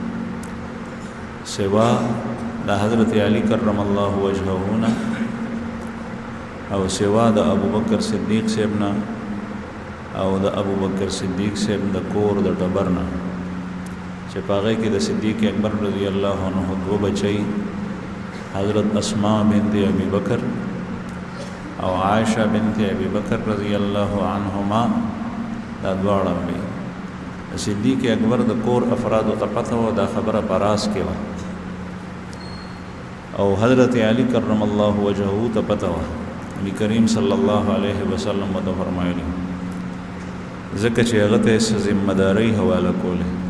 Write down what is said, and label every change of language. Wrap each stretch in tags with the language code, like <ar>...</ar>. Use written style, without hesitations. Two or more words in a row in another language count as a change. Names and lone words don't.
<ps>سوا د حضرت علی</ps> <ar>کرم الله وجهه</ar> <ps>نه او سوا د ابو بکر صدیق صاحب نه او د ابو بکر صدیق صاحب د کور د ټبر نه چې په هغې کې د صدیق اکبر</ps> <ar>رضی الله عنه</ar> <ps>دو بچی حضرت اسماء بنت ابی بکر او عائشہ بنت ابی بکر</ps> <ar>رضی الله عنهما</ar> <ps>دا دواړه وي. صدیق اکبر د کور افرادو ته پته وه دا خبره په راز کې وه او حضرت علی</ps> <ar>کرم الله وجهه</ar> <ps>ته پته وه. نبی کریم</ps> <ar>صلی الله علیه وسلم</ar> <ps>ورته فرمایلي ځکه چې هغه ته څه ذمه دارۍ حواله کولې.</ps>